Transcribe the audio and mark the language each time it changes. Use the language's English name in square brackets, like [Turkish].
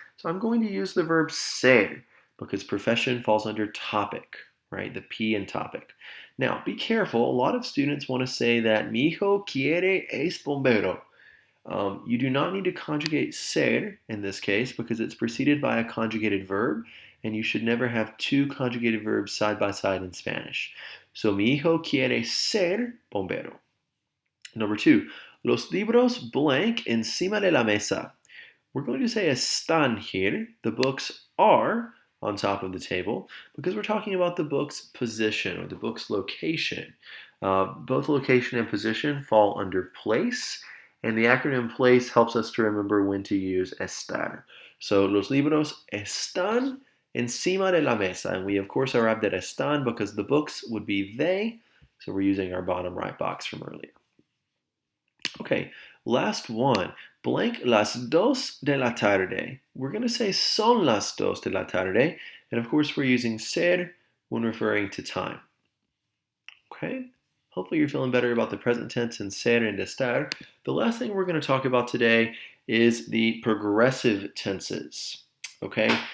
[English] So I'm going to use the verb ser because profession falls under topic, right? The P in topic. Now, be careful. A lot of students want to say that [Spanish] mi hijo quiere es bombero. [English] You do not need to conjugate ser in this case because it's preceded by a conjugated verb, and you should never have 2 conjugated verbs side by side in Spanish. [Spanish] So, mi hijo quiere ser bombero. [English] Number 2, [Spanish] los libros [English] blank [Spanish] encima de la mesa. [English] We're going to say están here. The books are on top of the table because we're talking about the book's position or the book's location. Both location and position fall under place. And the acronym place helps us to remember when to use estar. So, [Spanish] los libros están encima de la mesa. [English] And we, of course, arrived at están because the books would be they. So, we're using our bottom right box from earlier. Okay, last one. Blank [Spanish] las dos de la tarde. [English] We're going to say [Spanish] son las dos de la tarde. [English] And, of course, we're using ser when referring to time. Okay? Hopefully you're feeling better about the present tense and ser and estar. The last thing we're going to talk about today is the progressive tenses. Okay?